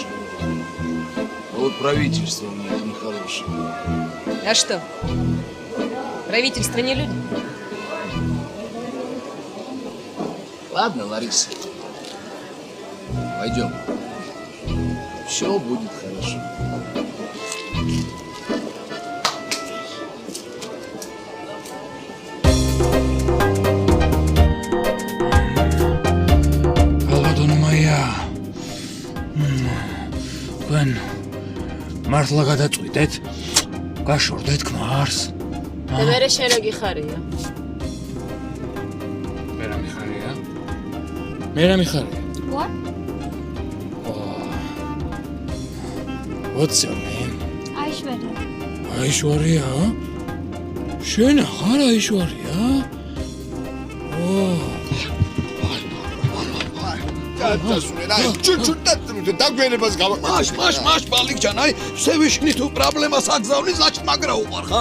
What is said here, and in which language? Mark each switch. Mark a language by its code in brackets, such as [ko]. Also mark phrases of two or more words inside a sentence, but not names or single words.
[ru] А вот правительство у них нехорошее. А что? Правительство не люди? Ладно, Лариса. Пойдем. Все будет хорошо. [ka] თქვენ მართლა გადაწყვიტეთ? გაშორდეთ ქმარს? და მერე შენ რა გიხარია? მე რა მიხარია? მე რა მიხარია? [en] What? What's your name? Aishwarya. Aishwarya? [ka] შენ ახარ Aishwarya? დაგვენებას გავაკეთე. მაშ ბალიქჯან, აი, სევიშნი თუ პრობლემას აგზავნის, ლაჩ მაგრა უყარ, ხა?